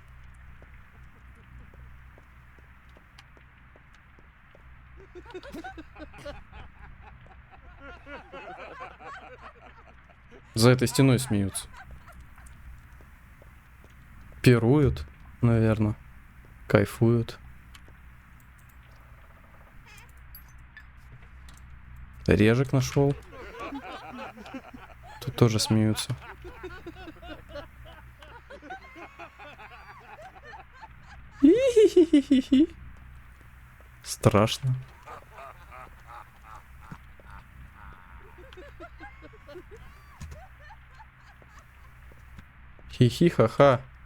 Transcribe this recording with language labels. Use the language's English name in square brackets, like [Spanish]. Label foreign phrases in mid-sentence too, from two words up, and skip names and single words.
[Russian] За этой стеной смеются. Пируют, наверное. Кайфуют. Режек нашел. Тут тоже смеются. Хи-хи-хи-хи-хи. Страшно. Хи-хи-ха-ха.